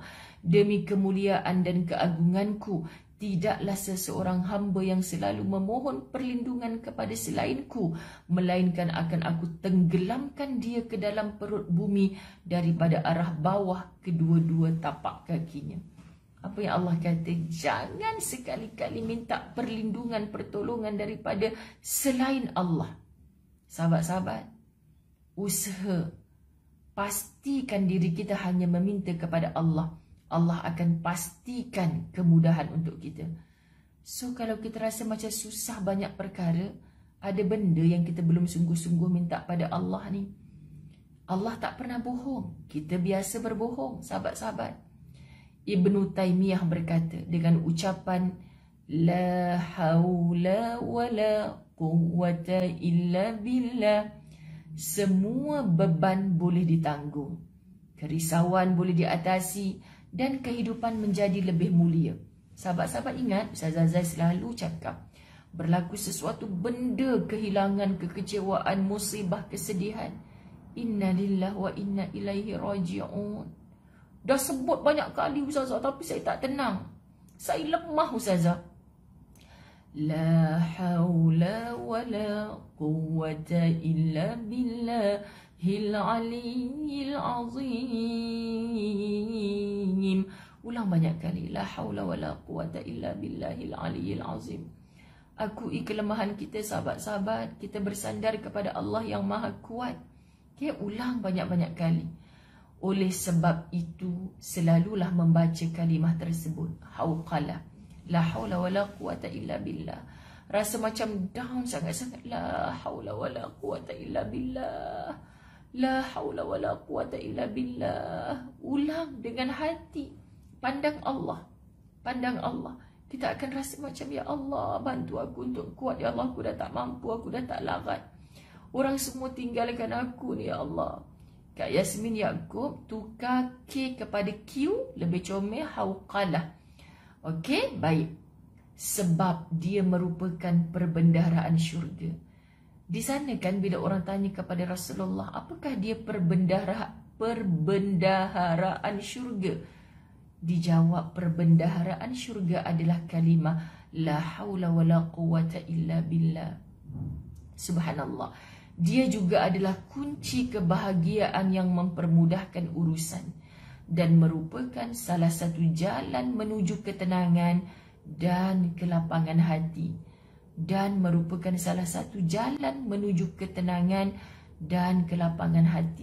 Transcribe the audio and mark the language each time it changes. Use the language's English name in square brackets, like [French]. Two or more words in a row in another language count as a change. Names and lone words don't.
[Malay] Demi kemuliaan dan keagunganku, tidaklah seseorang hamba yang selalu memohon perlindungan kepada selainku, melainkan akan aku tenggelamkan dia ke dalam perut bumi daripada arah bawah kedua-dua tapak kakinya. Apa yang Allah kata? Jangan sekali-kali minta perlindungan, pertolongan daripada selain Allah. Sahabat-sahabat, usaha pastikan diri kita hanya meminta kepada Allah. Allah akan pastikan kemudahan untuk kita. So kalau kita rasa macam susah banyak perkara, ada benda yang kita belum sungguh-sungguh minta pada Allah ni. Allah tak pernah bohong. Kita biasa berbohong, sahabat-sahabat. Ibnu Taymiyah berkata dengan ucapan [Arabic] لا حول ولا قوة إلا بالله, [Malay] semua beban boleh ditanggung, kerisauan boleh diatasi, dan kehidupan menjadi lebih mulia. Sahabat-sahabat ingat, Ustaz Azai selalu cakap, berlaku sesuatu benda, kehilangan, kekecewaan, musibah, kesedihan, [Arabic] إنا لله وإنا إليه راجعون. [Malay] Dah sebut banyak kali Ustazah, tapi saya tak tenang. Saya lemah Ustazah. [Arabic] لا حول ولا قوة إلا بالله العلي العظيم. [Malay] Ulang banyak kali. [Arabic] لا حول ولا قوة إلا بالله العلي العظيم. [Malay] Akui kelemahan kita, sahabat-sahabat. Kita bersandar kepada Allah yang maha kuat. Okay, ulang banyak-banyak kali. Oleh sebab itu, selalulah membaca kalimah tersebut. Hauqalah. [Arabic] لا حول ولا قوة إلا بالله. [Malay] Rasa macam down sangat-sangat. [Arabic] لا حول ولا قوة إلا بالله. لا حول ولا قوة إلا بالله. [Malay] Ulang dengan hati. Pandang Allah. Pandang Allah. Kita akan rasa macam, [Arabic] يا الله, [Malay] bantu aku untuk kuat. [Arabic] يا الله, [Malay] aku dah tak mampu. Aku dah tak larat. Orang semua tinggalkan aku ni, [Arabic] يا الله. [Malay] Kak Yasmin Yaakob tukar K kepada Q, lebih comel, hauqalah. Okey, baik. Sebab dia merupakan perbendaharaan syurga. Di sana kan bila orang tanya kepada Rasulullah, apakah dia perbendaharaan syurga? Dijawab, perbendaharaan syurga adalah kalimah [Arabic] لا حول ولا قوة إلا بالله. [Malay] Subhanallah. Dia juga adalah kunci kebahagiaan yang mempermudahkan urusan dan merupakan salah satu jalan menuju ketenangan dan kelapangan hati. Dan merupakan salah satu jalan menuju ketenangan dan kelapangan hati.